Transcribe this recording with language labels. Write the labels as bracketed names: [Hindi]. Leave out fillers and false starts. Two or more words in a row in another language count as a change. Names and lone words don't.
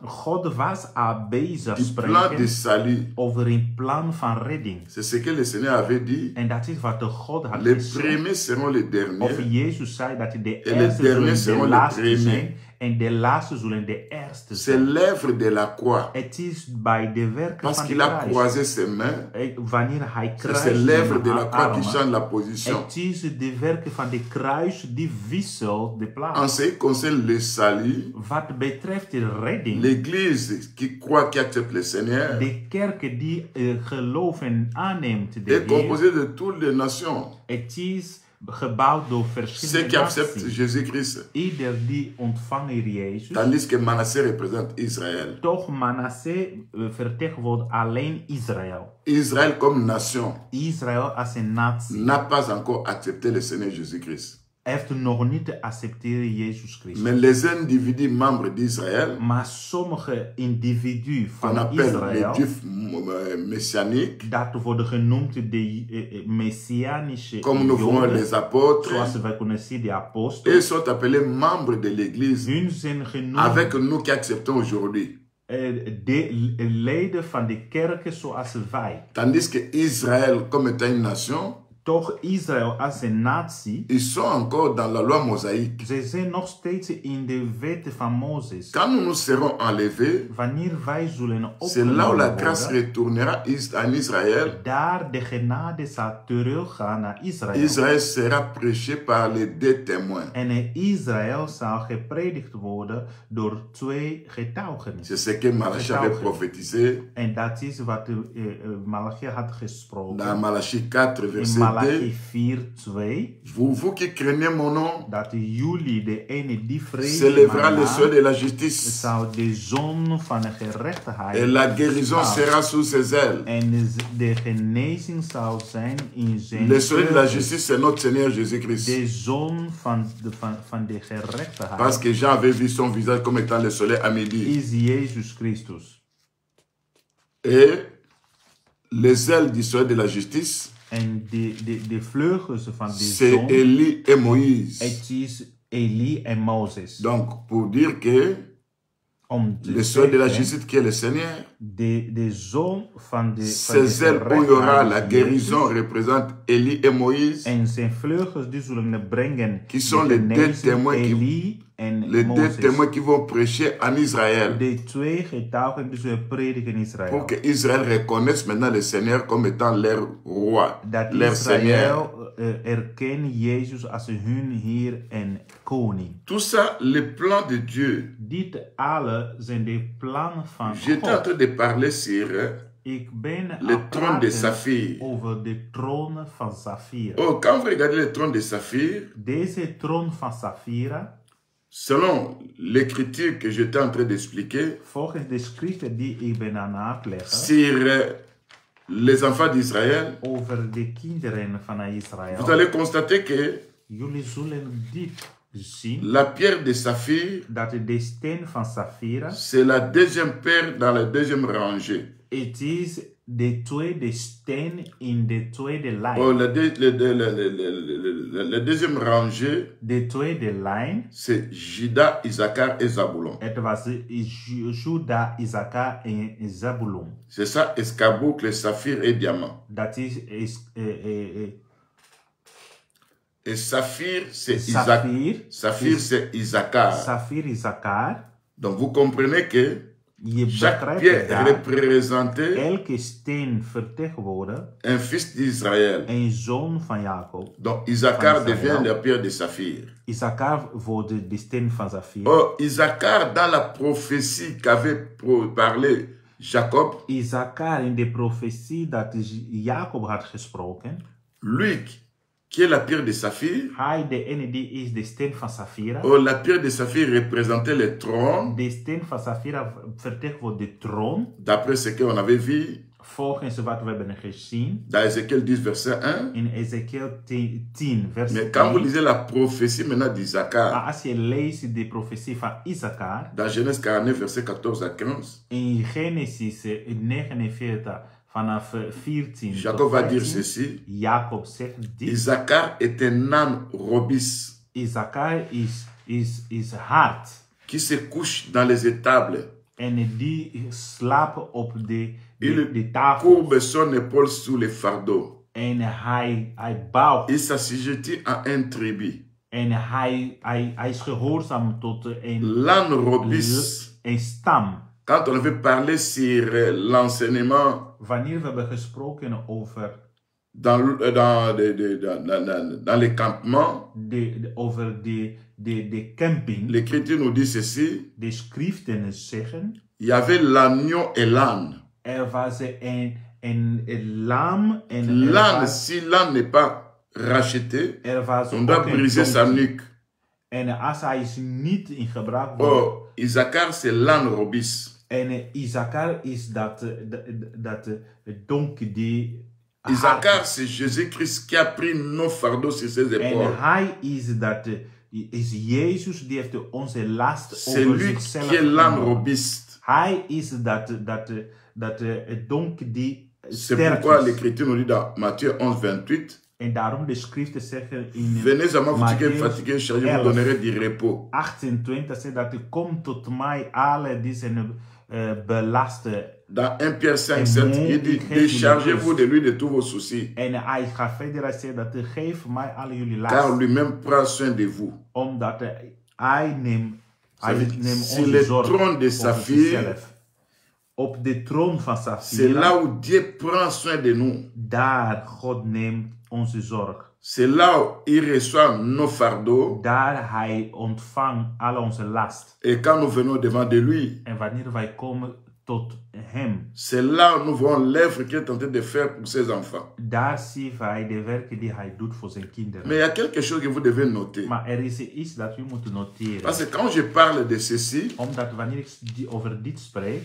[Dutch] God was al bezig [French] du plan de [Dutch] spreken [French] salut. [Dutch] over een plan van redding. [French] C'est ce que le Seigneur avait dit. [Dutch] En dat is wat de God had [French] Les [Dutch] gezegd. [French] premiers seront les [Dutch] Of [French] derniers. [Dutch] Jezus zei dat de [French] les [Dutch] eerste [French] derniers [Dutch] zullen [French] seront [Dutch] de [French] les [Dutch] laatste [French] premiers. [Dutch] zijn. En de laatste zullen de eerste [French] C'est [Dutch] zijn. [French] l'œuvre de la croix. [Dutch] Het is bij de werken [French] Parce [Dutch] van de [French] qu'il a [Dutch] kruis. [French] croisé ses mains. [Dutch] Wanneer hij [French] C'est [Dutch] kruist [French] l'œuvre de la [Dutch] zijn [French] croix qui [Dutch] armen. [French] change la position. [Dutch] Het is de werken van de kruis die wisselt de [French] En [Dutch] plaats. [French] ce qui concerne le salut, [Dutch] Wat betreft de redding, [French] l'église qui croit, qui accepte le Seigneur, [Dutch] de kerk die geloof en aanneemt de [French] est [Dutch] Heer, [French] composée de toutes les nations. [Dutch] het is gebouwd door [French] Ceux [Dutch] verschillende [French] qui acceptent [Dutch] naties. [French] Jésus-Christ. [Dutch] Ieder die ontvangen Jezus. [French] Tandis que Manassé représente Israël. [Dutch] Toch Manassé vertegenwoordigt alleen Israël. [French] Israël comme nation [Dutch] Israël als een natie [French] n'a pas encore accepté le Seigneur Jésus-Christ. [Dutch] heeft nog niet te accepteren Jezus Christus. [French] Mais les individus membres d'Israël, [Dutch] Maar sommige individuen [French] qu'on [Dutch] van [French] appelle les [Dutch] Israël, [French] juifs messianiques, [Dutch] dat worden genoemd de messianische [French] comme nous voyons [Dutch] Joden, [French] les apôtres, [Dutch] zoals wij kunnen zien de [French] ils [Dutch] apostelen, [French] sont appelés membres de l'Église [Dutch] hun zijn genoemd [French] avec nous qui acceptons aujourd'hui. [Dutch] de leden van de kerken zoals wij. [French] Tandis que Israël, comme étant une nation, [Dutch] Toch Israël als een natie, [French] ils sont encore dans la loi mosaïque. [Dutch] ze zijn nog steeds in de wetten van Mozes. [French] Quand nous nous serons enlevés, [Dutch] Wanneer wij zullen [French] c'est là où la [Dutch] opgenomen [French] grâce [Dutch] worden, [French] retournera en Israël. [Dutch] daar de genade zal teruggaan naar Israël. [French] Israël sera prêché par les deux témoins. [Dutch] En in Israël zal gepredikt worden door 2 getuigen. [French] C'est ce que Malachie avait prophétisé [Dutch] En dat is wat Malachi had gesproken. [French] dans Malachie 4, [Dutch] In [French] verset 2. [Dutch] Malachi 4:2. [French] Vous qui craignez mon nom, [Dutch] Dat jullie, de ene die vrezen [French] s'élèvera [Dutch] mijn [French] le [Dutch] naam, [French] seuil de la justice. [Dutch] zou de zon van de gerechtigheid [French] Et la guérison [Dutch] staan. [French] sera sous ses ailes. [Dutch] En de genezing zal zijn in zijn [French] Le soleil de la [Dutch] vleugels. [French] justice, c'est notre Seigneur Jésus-Christ. [Dutch] De zon van de gerechtigheid [French] Parce que Jean avait vu son visage comme étant le soleil à midi. [Dutch] is Jezus Christus. [French] Et les ailes du soleil de la justice, [Dutch] En de vleugels van de [French] c'est [Dutch] zon, [French] Élie et Moïse. [Dutch] het is Elie en Mozes. [French] Donc, pour dire que [Dutch] Om te [French] le soleil de la [Dutch] zeggen, [French] justice qui est le Seigneur, [Dutch] de zon van de [French] ces ailes où il y aura la [Dutch] gerechtigheid is [French] guérison [Dutch] Jezus. [French] représente Élie et Moïse, [Dutch] En zijn vleugels die zullen brengen [French] qui sont [Dutch] de [French] les deux [Dutch] genezing, [French] témoins [Dutch] Elie en [French] les deux [Dutch] Mozes. [French] témoins qui vont prêcher en Israël. [Dutch] De 2 getuigen die zullen prediken in Israël. [French] Pour que Israël reconnaisse maintenant le Seigneur comme étant leur roi, [Dutch] Dat [French] leur Seigneur. [Dutch] Israël erkennen Jezus als hun Heer en Koning. [French] Tout ça, le plan de Dieu. [Dutch] Dit alle zijn de plannen van [French] J'étais en [Dutch] God. [French] train de parler sur [Dutch] Ik ben [French] le [Dutch] aan [French] trône de [Dutch] praten [French] Saphir. [Dutch] over de troon van Safira. [French] Oh, quand vous regardez le trône de Saphir, [Dutch] Deze troon van Safira, [French] selon l'écriture que j'étais en train d'expliquer, [Dutch] volgens de schriften die ik ben aan het leggen, [French] sur les enfants d'Israël, [Dutch] over de kinderen van [French] vous [Dutch] Israël, [French] allez constater que [Dutch] jullie zullen dit zien, [French] la pierre de Saphir, [Dutch] dat de steen van Safira, [French] c'est la deuxième pierre dans la deuxième rangée. [Dutch] het is de tweede steen in de tweede lijn. [French] Oh, la deuxième rangée, [Dutch] De tweede lijn, [French] c'est Juda, Issachar et Zabulon. [Dutch] het was Juda, Issachar en Zabulon. [French] C'est ça, escarboucle, saphir et diamant. [Dutch] Dat is [French] Et saphir, c'est Isaac. [Dutch] Safir, [French] Saphir, c'est Issachar. [Dutch] Safir, Issachar. [French] Donc vous comprenez que [Dutch] Je [French] chaque [Dutch] begrijpt [French] pierre [Dutch] daar, [French] représentait [Dutch] elke steen vertegenwoordigt [French] un fils d'Israël. [Dutch] een zoon van Jacob. [French] Donc Issachar [Dutch] Van [French] devient [Dutch] Israël. [French] la pierre de saphir. [Dutch] Issachar wordt de steen van Safir. [French] Oh, Issachar, dans la prophétie qu'avait parlé Jacob, [Dutch] Issachar in de profetie dat Jacob had gesproken, [French] lui qui est la pierre de saphir, [Dutch] hij de ene die is de steen van Safira. [French] oh, la pierre de saphir représentait le trône, [Dutch] De steen van Safira vertegenwoordigt de troon. [French] d'après ce qu'on avait vu [Dutch] Volgens wat we hebben gezien [French] dans Ézéchiel 10, verset 1. [Dutch] in Ezekiel 10, vers [French] Mais quand vous [Dutch] 1. [French] lisez la prophétie maintenant d'Issachar, [Dutch] Maar als je leest de profetie van Issachar, [French] dans Genèse 49, verset 14 à 15, [Dutch] in Genesis 49 vanaf 14 [French] Jacob [Dutch] tot [French] va dire [Dutch] 15, [French] ceci. [Dutch] Jacob zegt dit. [French] Issachar est un âne robuste [Dutch] Issachar is hard [French] qui se couche dans les étables. [Dutch] en die slaapt op de [French] Il [Dutch] tafel. [French] courbe son épaule sous le fardeau. [Dutch] En hij bouwt. [French] Il s'assujettit à un tribu. [Dutch] En hij is gehoorzaam tot [French] L'âne robuste, [Dutch] een stam. [French] quand on avait parlé sur l'enseignement [Dutch] Wanneer we hebben gesproken over [French] dans les campements, [Dutch] over de camping, [French] l'Écriture nous dit ceci. [Dutch] de schriften zeggen, [French] Il y avait l'agneau et l'âne. [Dutch] was een lam en [French] L'âne, si l'âne n'est pas racheté, [Dutch] was [French] on doit [Dutch] ook een [French] briser sa [Dutch] donkey. [French] nuque. [Dutch] En als hij is niet in gebruik wordt, [French] Oh, Issachar, c'est l'âne robuste. [Dutch] en Issachar is dat donkey die [French] Issachar, c'est Jésus-Christ qui a pris nos fardeaux sur ses [Dutch] en [French] épaules. [Dutch] hij is Jezus die heeft onze last [French] C'est [Dutch] over [French] lui [Dutch] zichzelf [French] qui est l'âne [Dutch] genomen. [French] robuste. [Dutch] Hij is dat donkey die [French] C'est [Dutch] sterk [French] pourquoi [Dutch] is. [French] l'Écriture nous dit dans Matthieu 11, 28, [Dutch] En daarom de schriften zeggen in [French] venez à moi, vous qui êtes [Dutch] Matthäus [French] fatigués, chargés, je vous [Dutch] 11. [French] donnerai du repos. [Dutch] 28 zegt dat u komt tot mij alle die zijn belasten. [French] Dans 1 Pierre 5, [Dutch] En [French] 7, [Dutch] moe, [French] il dit, [Dutch] ik geef jullie [French] déchargez-vous [Dutch] rust. [French] de lui de tous vos soucis, [Dutch] En hij gaat verder zeggen dat geef mij alle jullie [French] car [Dutch] last. [French] lui-même prend soin de vous. [Dutch] Omdat hij neemt [French] Sur [Dutch] onze [French] le [Dutch] zorg [French] trône de [Dutch] over [French] Saphir, [Dutch] zichzelf. Op de troon van [French] c'est [Dutch] Saphira, [French] là où Dieu prend soin de nous. [Dutch] daar God neemt onze zorg. [French] C'est là où il reçoit nos fardeaux. [Dutch] Daar hij ontvangt al onze last. [French] Et quand nous venons devant de lui, [Dutch] En wanneer wij komen tot hem, [French] c'est là où nous voyons l'œuvre qu'il est en train de faire pour ses enfants. [Dutch] daar zien wij de werken die hij doet voor zijn kinderen. [French] Mais il y a quelque chose que vous devez noter. [Dutch] Maar er is iets dat u moet noteren. [French] Parce que quand je parle de ceci, [Dutch] Omdat wanneer ik over dit spreek,